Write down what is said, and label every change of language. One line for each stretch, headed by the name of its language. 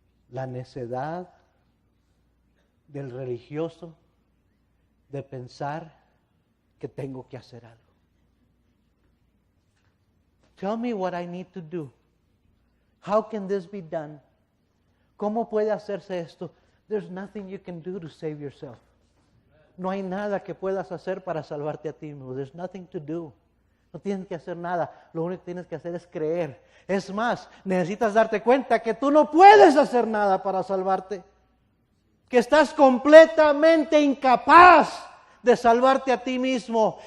Spanish: La necedad del religioso de pensar que tengo que hacer algo.
English: Tell me what I need to do. How can this be done?
Spanish: ¿Cómo puede hacerse esto?
English: There's nothing you can do to save yourself.
Spanish: No hay nada que puedas hacer para salvarte a ti mismo.
English: There's nothing to do.
Spanish: No tienes que hacer nada. Lo único que tienes que hacer es creer. Es más, necesitas darte cuenta que tú no puedes hacer nada para salvarte. Que estás completamente incapaz de salvarte a ti mismo.